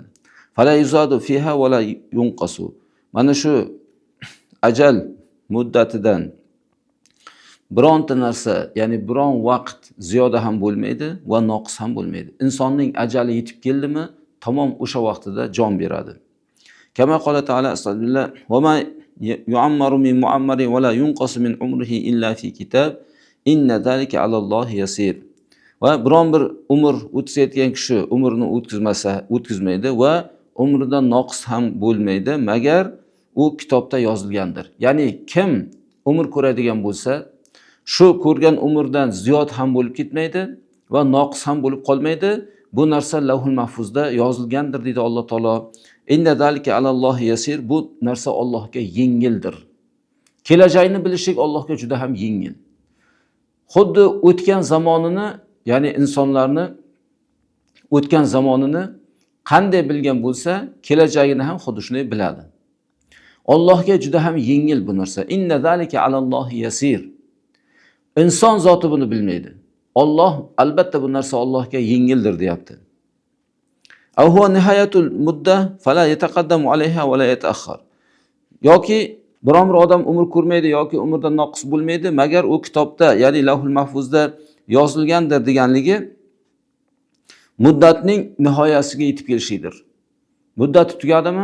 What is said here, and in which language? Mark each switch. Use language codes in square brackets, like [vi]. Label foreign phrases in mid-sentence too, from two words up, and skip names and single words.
[ar] فلا يزاد فيها ولا ينقص. [uz] Mana shu ajal muddatidan bironta narsa, ya'ni biron vaqt ziyoda ham bo'lmaydi va noqis ham bo'lmaydi. Insonning ajali yetib keldimi, tamom o'sha vaqtida jon beradi. [ar] كما قال تعالى أستغفر الله وما يعمر من معمر ولا ينقص من عمره إلا في كتاب إن ذلك على الله يسير. [uz] Va biron bir umr o'tkazayotgan kishi umrini o'tkazmaydi va umridan noqis ham bo'lmaydi magar u kitobda yozilgandir. Ya'ni kim umr ko'radigan bo'lsa, shu ko'rgan umrdan ziyod ham bo'lib ketmaydi va noqis ham bo'lib qolmaydi. Bu narsa Lavhul Mahfuzda yozilgandir deydi Alloh taolo. [ar] إن ذلك على الله يسير. [uz] Bu narsa Allohga yengildir. Kelajakni bilishlik Allohga juda ham yengil. Xuddi o'tgan zamonini, ya'ni insonlarni o'tgan zamonini qanday bilgan bo'lsa, kelajagini ham xuddi shunday biladi. Allohga juda ham yengil bu narsa. [ar] إن ذلك على الله يسير. [uz] Inson zoti buni bilmaydi. Alloh albatta bu narsa Allohga yengildir deyapti. [ar] أو هو نهاية المدة فلا يتقدم عليها ولا يتأخر. [uz] Yoki biron bir odam umr ko'rmaydi yoki umrdan noqis bo'lmaydi magar u kitobda, ya'ni Lavhul Mahfuzda yozilgandir deganligi muddatning nihoyasiga yetib kelishidir. Muddati tugadimi?